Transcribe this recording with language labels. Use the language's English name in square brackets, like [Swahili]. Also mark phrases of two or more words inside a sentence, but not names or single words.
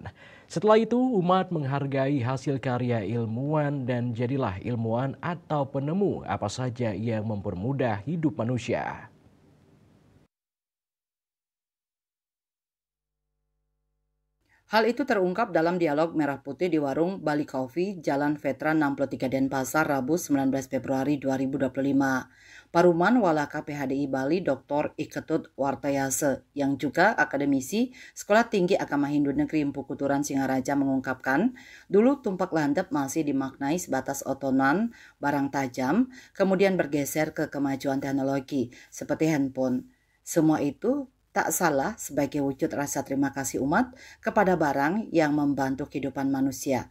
[Indonesian] Setelah itu, umat menghargai hasil karya ilmuwan dan jadilah ilmuwan atau penemu apa saja yang mempermudah hidup manusia. Hal itu terungkap dalam dialog Merah Putih di warung Bali Coffee, Jalan Veteran 63 Denpasar, Rabu 19 Februari 2025. Paruman Walaka PHDI Bali Dr. Iketut Wartayase yang juga akademisi Sekolah Tinggi Agama Hindu Negeri Empu Kuturan Singaraja mengungkapkan, dulu tumpak landep masih dimaknai sebatas otonan barang tajam, kemudian bergeser ke kemajuan teknologi seperti handphone. Semua itu tak salah sebagai wujud rasa terima kasih umat kepada barang yang membantu kehidupan manusia.